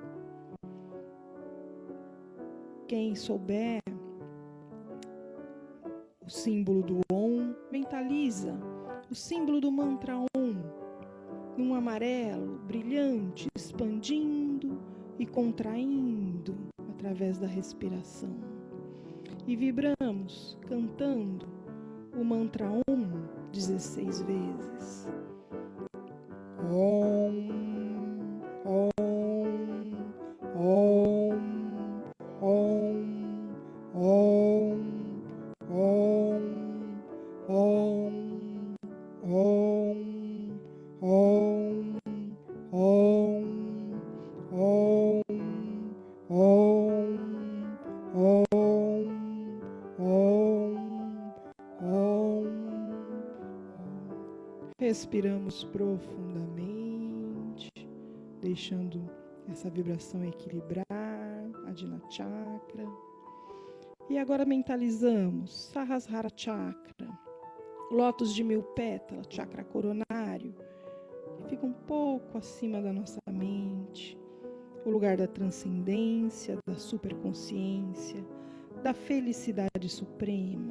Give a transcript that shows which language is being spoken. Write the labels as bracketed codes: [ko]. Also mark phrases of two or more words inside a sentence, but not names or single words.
[pt] Quem souber o símbolo do Om, mentaliza o símbolo do mantra Om, num amarelo brilhante, expandindo e contraindo através da respiração. E vibramos, cantando o mantra Om 16 vezes. Om, Om, Om, Om, Om, Om, Om, Om, Om, Om, Om, Om, Om, Respiramos profundamente, deixando essa vibração equilibrar a Ajna Chakra. E agora mentalizamos Sahasrara Chakra, lótus de 1000 pétalas, chakra coronário, que fica um pouco acima da nossa mente, o lugar da transcendência, da superconsciência, da felicidade suprema.